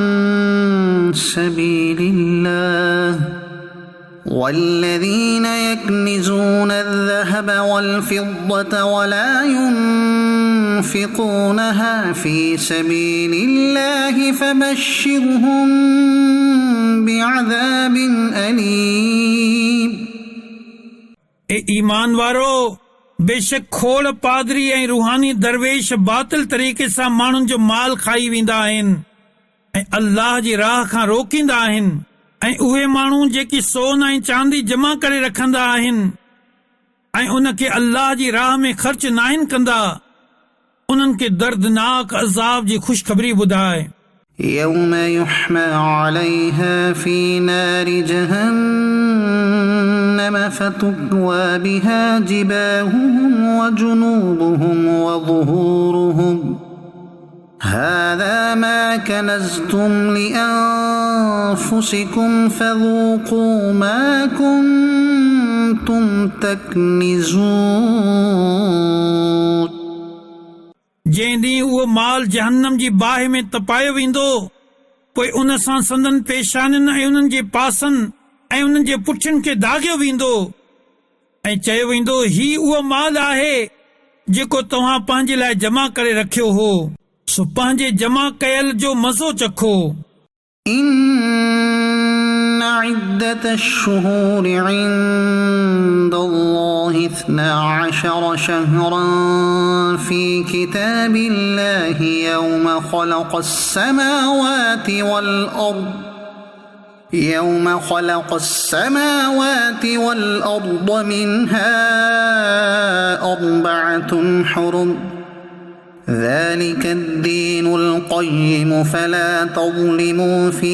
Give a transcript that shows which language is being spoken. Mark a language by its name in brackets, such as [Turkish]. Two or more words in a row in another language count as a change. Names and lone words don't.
[Arabic] سبيل الله والذين يكنزون الذهب والفضة ولا ينفقونها في سبيل الله فبشرهم بعذاب أليم। [Sindhi] ईमान वारो, बेशक खोड़ पादरी ऐं रूहानी दरवेश बातिल तरीक़े सां माण्हुनि जो माल खाई वेंदा आहिनि ऐं अल्लाह जी राह खां रोकींदा आहिनि, ऐं उहे माण्हू जेकी सोन ऐं चांदी जमा करे रखंदा आहिनि ऐं उन खे अल्लाह जी राह में ख़र्च नाहिन कंदा, उन्हनि खे दर्दनाक अज़ाब जी ख़ुशख़बरी ॿुधाए। [Arabic] يوم يحمى عليها في نار جهنم فتكوى بها جباههم وجنوبهم وظهورهم هذا ما كنزتم لأنفسكم فذوقوا ما كنتم تكنزون। [Sindhi] जंहिं ॾींहुं उहो माल जहन्नम जी बाहि में तपायो वेंदो, पोइ उन सां संदन पेशानियुनि ऐं उन्हनि जे पासनि ऐं उन्हनि जे पुठियुनि खे दाॻियो वेंदो ऐं चयो वेंदो, ही उहो माल आहे जेको तव्हां पंहिंजे लाइ जमा करे रखियो हो, सो पंहिंजे जमा कयल जो मज़ो चखो। [Arabic] إن عدة الشهور عند الله 12 شهرا في كتاب الله يوم خلق السماوات والأرض منها 4 حرم ذلك الدين القيم فلا تظلموا